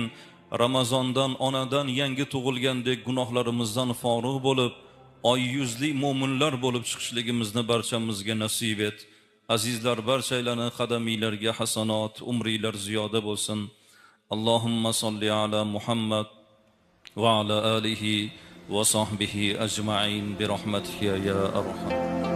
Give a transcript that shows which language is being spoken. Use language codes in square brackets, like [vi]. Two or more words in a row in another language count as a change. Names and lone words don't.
[uz] Ramazondan, onadan yangi tug'ilgandek gunohlarimizdan forig' bo'lib, oy yuzli mo'minlar bo'lib chiqishligimizni barchamizga nasib et. Azizlar, barchalarning qadamiylarga hasanot, umriylar ziyoda bo'lsin. [ar] اللهم صل على محمد وعلى آله وصحبه أجمعين برحمتك يا أرحم.